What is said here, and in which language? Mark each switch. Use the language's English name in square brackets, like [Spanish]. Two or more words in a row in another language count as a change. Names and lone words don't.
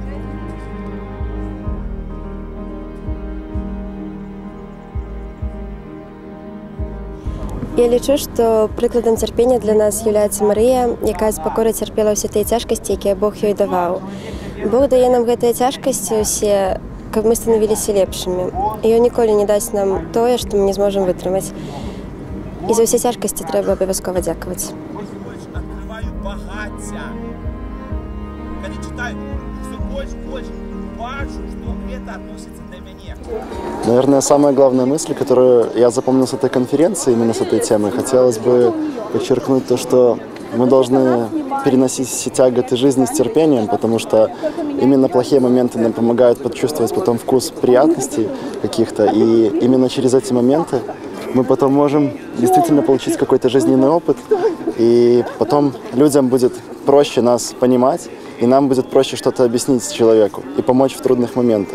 [Belarusian] Я лічу, што прыкладам цярпення для нас з'яўляецца Марыя, якая з пакорай цярпела ўсе тыя цяжкасці, якія Бог ёй даваў. Бог дае нам гэтыя цяжкасці ўсе, каб мы станавіліся лепшымі. І ён ніколі не дасць нам тое, што мы не зможам вытрымаць. І за ўсе цяжкасці трэба абавязкова дзякаваць. [Russian] Наверное, самая главная мысль, которую я запомнил с этой конференции, именно с этой темы, хотелось бы подчеркнуть то, что мы должны переносить все тяготы жизни с терпением, потому что именно плохие моменты нам помогают почувствовать потом вкус приятностей каких-то, и именно через эти моменты мы потом можем действительно получить какой-то жизненный опыт, и потом людям будет проще нас понимать, и нам будет проще что-то объяснить человеку и помочь в трудных моментах.